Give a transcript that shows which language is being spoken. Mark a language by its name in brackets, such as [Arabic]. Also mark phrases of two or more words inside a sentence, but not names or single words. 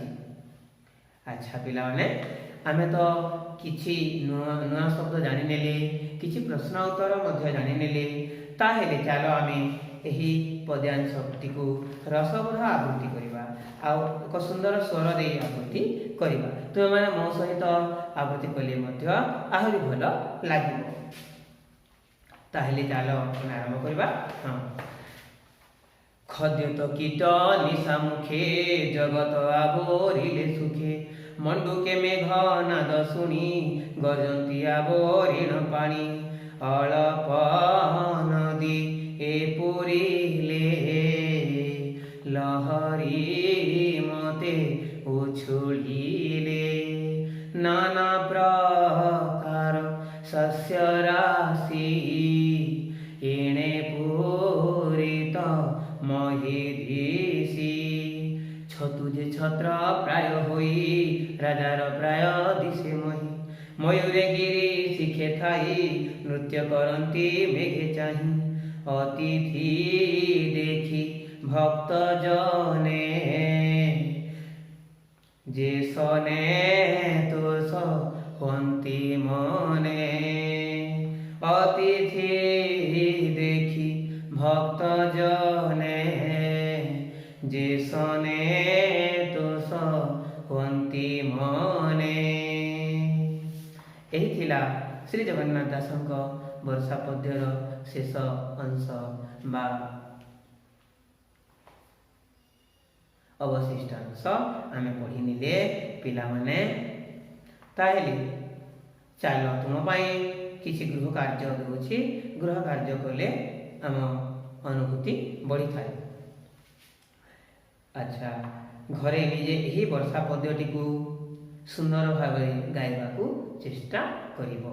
[Odia] ଅଚ୍ଛା ପିଲାନେ ଆମେ ତ କିଛି ନୂଆ ଶବ୍ଦ ଜାଣି ନେଲେ କିଛି ପ୍ରଶ୍ନ ଉତ୍ତର ମଧ୍ୟ ଜାଣି ନେଲେ ତାହାହେଲେ ଚାଲ ଆମେ ଏହି ପଦ୍ୟାଂଶଟିକୁ ରସବୋଧ ଆବୃତ୍ତି କରିବା ଆ ଏକ ସୁନ୍ଦର ସ୍ୱର ଦେ ଆବୃତ୍ତି କରିବା। ତୁମ ମାନେ ମୋ ସହିତ ଆବୃତ୍ତି କଲେ ମଧ୍ୟ ଆହୁରି ଭଲ ଲାଗିବ। ତାହାହେଲେ ଚାଲ ଆରମ୍ଭ କରିବା। ଖଦ୍ୟୋତ କୀଟ ନିଶା ମୁଖେ ଜଗତ ଆବୋରିଲେ ସୁଖେ ମଣ୍ଡୁକେ ମେଘ ନାଦ ଶୁଣି ଗରଜନ୍ତି ଆବୋରିଣ ପାଣି ଅଳପ ନଦୀ ଏ ପୂରିଲେ ଲହରୀ ମତେ ଉଛୁଳିଲେ ନାନା ପ୍ରକାର ଶସ୍ୟ ରାଶି ଏଣେ ପୂରିତ ମହୀଷୀ ଛତୁ ଯେ ଛତ୍ର ପ୍ରାୟ ହୋଇ ରାଜାର ପ୍ରାୟ ଦିଶେ ମହୀ ମୟୂରେ ଗିରି ଶିଖେ ଥାଇ ନୃତ୍ୟ କରନ୍ତି ମେଘେ ଚାହିଁ ଅତିଥି ଦେଖି ଭକ୍ତ ଜନେ ଯେ ସନେ ତୋଷ ହନ୍ତି ମନେ ଅତିଥି ଦେଖି ଭକ୍ତ ଜନେ ଯେ ସନେ ତୋଷ ହନ୍ତି ମନେ। ଏହି ଥିଲା ଶ୍ରୀ ଜଗନ୍ନାଥ ଦାସଙ୍କ ବର୍ଷା ପଦ୍ୟର ଶେଷ ଅଂଶ ବା ଅବଶିଷ୍ଟ ଅଂଶ ଆମେ ପଢ଼ି ନେଲେ ପିଲା ମାନେ। ତାହାହେଲେ ଚାଲ ତୁମ କିଛି ଗୃହ କାର୍ଯ୍ୟ ଦେଉଛି ଗୃହ କାର୍ଯ୍ୟ କଲେ ଆମ ଅନୁଭୂତି ବଢ଼ି ଥାଏ। ଅଚ୍ଛା ଘରେ ନିଜେ ଏହି ବର୍ଷା ପଦ୍ୟଟିକୁ ସୁନ୍ଦର ଭାବ ଗାଇବାକୁ ଚେଷ୍ଟା କରିବ।